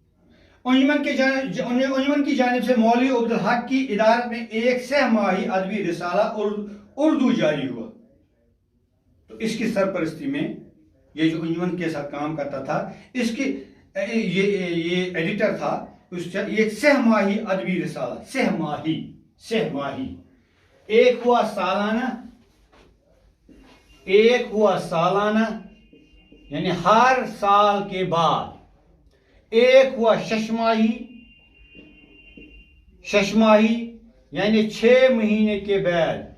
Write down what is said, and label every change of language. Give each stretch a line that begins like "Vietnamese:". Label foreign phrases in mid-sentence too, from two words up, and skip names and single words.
Urdu: انجمن کی جانب سے مولوی عبدالحق کی ادارت میں ایک سہ ماہی ادبی رسالہ اردو جاری ہوا. تو اس کی سرپرستی میں یہ جو انجمن کے ساتھ کام کرتا تھا اس کی یہ ایڈیٹر تھا. ایک سہ ماہی ادبی رسالہ، سہ ماہی ایک ہوا سالانہ یعنی ہر سال کے بعد. ایک ہوا ششماہی یعنی 6 مہینے کے بعد.